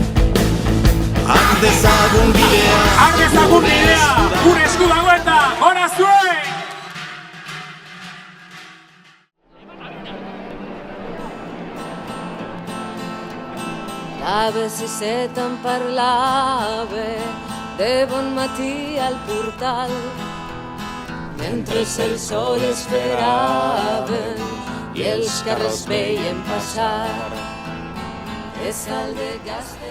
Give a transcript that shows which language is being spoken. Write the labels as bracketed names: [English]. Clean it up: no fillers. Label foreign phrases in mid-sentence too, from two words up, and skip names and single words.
[Basque] Ardezagun bidea, gure esku dago eta gora zuen! [Catalan] A veces tan parlave de bon matí al portal, mentre el sol esperaven i els carrers veien passar. És el de Gazte.